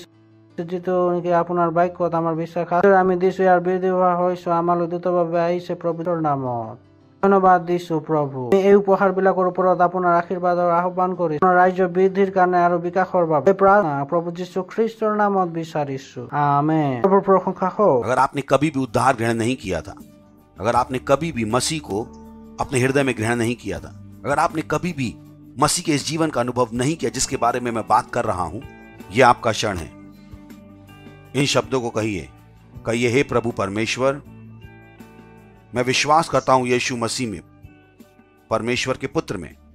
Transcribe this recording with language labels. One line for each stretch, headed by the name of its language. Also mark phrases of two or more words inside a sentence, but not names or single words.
Assamese: যিটো নেকি আপোনাৰ বাক্যত আমাৰ বিশ্বাস আমি দিছো, ইয়াৰ বিৰোধী হোৱা হৈছো, আমালৈ দ্ৰুতভাৱে আহিছে প্ৰভুৰ নামত। ধন্যবাদ দিছো প্ৰভু। এই উপহাৰ বিলাকৰ ওপৰত আপোনাৰ আশীৰ্বাদৰ আহ্বান কৰি ৰাজ্য বৃদ্ধিৰ কাৰণে আৰু বিকাশৰ বাবে প্ৰাৰ্থনা প্ৰভু যীশু খ্ৰীষ্টৰ নামত বিচাৰিছো। আমেন। প্ৰভুৰ প্ৰশংসা হওক।
Hindi: अगर आपने कभी भी उद्धार ग्रहण नहीं किया था, अगर आपने कभी भी मसीह को अपने हृदय में ग्रहण नहीं किया था, अगर आपने कभी भी मसीह के इस जीवन का अनुभव नहीं किया जिसके बारे में मैं बात कर रहा हूं, यह आपका क्षण है। इन शब्दों को कहिए, हे प्रभु परमेश्वर, मैं विश्वास करता हूं यीशु मसीह में, परमेश्वर के पुत्र में।